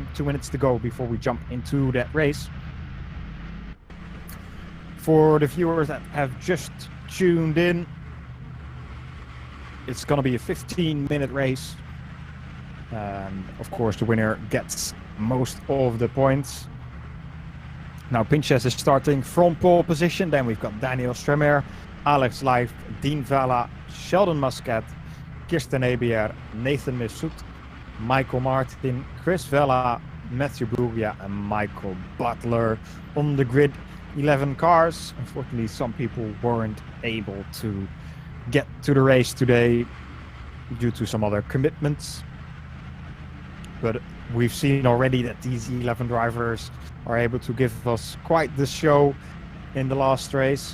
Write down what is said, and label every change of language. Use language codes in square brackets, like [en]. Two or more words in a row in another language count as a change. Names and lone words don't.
[en] 2 minutes to go before we jump into that race. For the viewers that have just tuned in, it's going to be a 15-minute race, and of course the winner gets most of the points. Now Pinches is starting from pole position, then we've got Daniel Stremer, Alex Leif, Dean Vella, Sheldon Muscat, Kirsten Ebier, Nathan Mesut, Michael Martin, Chris Vella, Matthew Buglia and Michael Butler on the grid. 11 cars. Unfortunately, some people weren't able to get to the race today due to some other commitments. But we've seen already that these 11 drivers are able to give us quite the show in the last race.